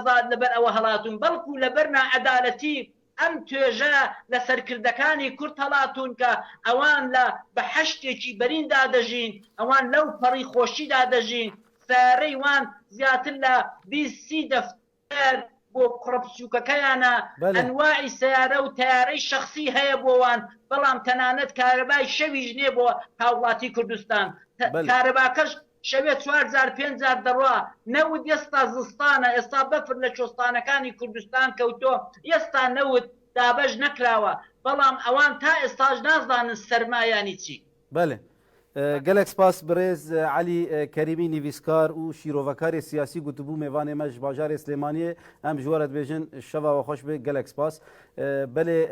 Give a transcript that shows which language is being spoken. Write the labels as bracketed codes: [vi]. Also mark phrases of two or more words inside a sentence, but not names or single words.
[ckb] ئازاد لەبەر ئەوە هەڵاتون بەڵکو لەبەر ناعەدالەتی ئەم توێژە لە سەرکردەکانی کورد هەڵاتون کە ئەوان لە بە حەشتێکی بەریندا دەژین، ئەوان لەو پەڕی خۆشیدا دەژین، سارەی وان زیاتر لە 20 دەفتەر بۆ کوڕەپچووکەکەیانە، ئەنواعی سیارە و تیارەی شخصی هەیە بۆوان، بەڵام تەنانەت کارەبای شەویش نییە بۆ هاوڵاتی کوردستان. کارەباکەش شەوێت 4,000-5,000 دەڕوا، نەوت ئێستا زستانە، ئێستا بەفر لە شۆستانەکانی کوردستان کەوتۆ، ئێستا نەوت دابەش نەکراوە، بەڵام ئەوان تا ئێستاش نازانن سەرمایانی چی. [ku] بله gelek spas birêz Elî Kerîmî nivîskar û şîrovekarê siyasî gotibû mêvanê me ji bajarê Slêmaniyê em ji we re dibêjin şeva we xweş bê gelek spas belê